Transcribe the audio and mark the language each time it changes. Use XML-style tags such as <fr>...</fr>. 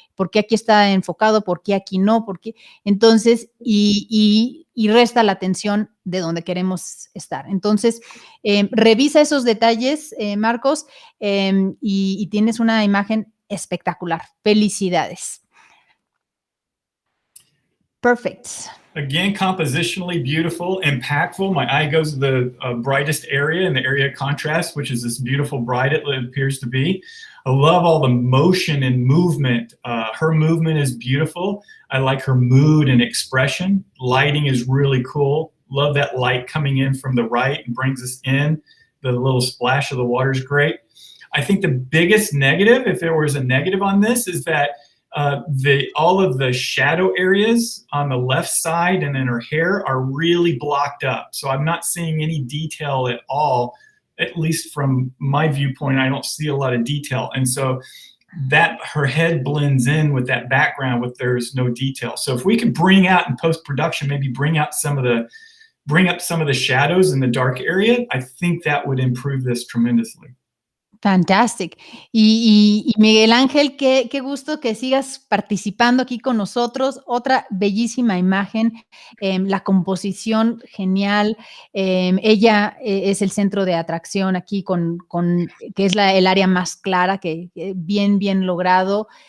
<es>¿Por qué aquí está enfocado? ¿Por qué aquí no? ¿Por qué? Entonces, y resta la atención de donde queremos estar. Entonces, revisa esos detalles, Marcos, y tienes una imagen espectacular. Felicidades.</es> <en>Perfect. Again, compositionally beautiful, impactful. My eye goes to the brightest area in the area of contrast, which is this beautiful bright it appears to be. I love all the motion and movement. Her movement is beautiful. I like her mood and expression. Lighting is really cool. Love that light coming in from the right and brings us in. The little splash of the water is great. I think the biggest negative, if there was a negative on this, is that all of the shadow areas on the left side and in her hair are really blocked up. So I'm not seeing any detail at all, at least from my viewpoint. I don't see a lot of detail. And so that her head blends in with that background with there's no detail. So if we could bring out in post-production, maybe bring up some of the shadows in the dark area, I think that would improve this tremendously. Fantastic.</en> <es>Y Miguel Ángel, qué gusto que sigas participando aquí con nosotros. Otra bellísima imagen, la composición genial. Ella es el centro de atracción aquí que es el área más clara, que bien logrado.</es>